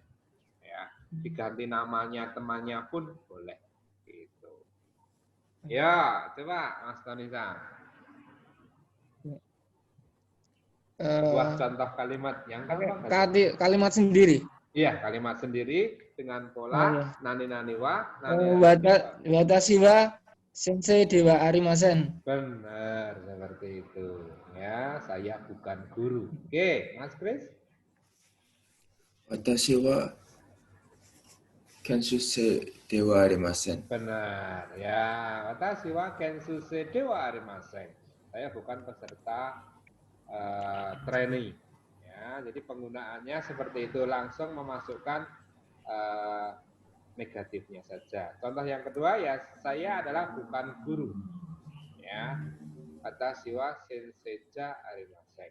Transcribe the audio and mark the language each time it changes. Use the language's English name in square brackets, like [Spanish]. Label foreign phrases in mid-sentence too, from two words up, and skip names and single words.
[Indonesian] Ya, diganti namanya temannya pun boleh. Gitu. Ya, coba Mas Tonisa. Buat contoh kalimat yang gampang. Kalimat sendiri. Iya, kalimat sendiri dengan pola [Japanese] 何々は, 私は先生ではありません. [Indonesian] Benar, seperti itu. Ya, saya bukan guru. Oke, Mas Kris. [Japanese] 私は研修生ではありません. [Indonesian] Benar, ya. [Japanese] 私は研修生ではありません. [Indonesian] Saya bukan peserta trainee. Ya, jadi penggunaannya seperti itu, langsung memasukkan negatifnya saja. Contoh yang kedua ya, saya adalah bukan guru. Ya, [Japanese] 私は先生じゃありません.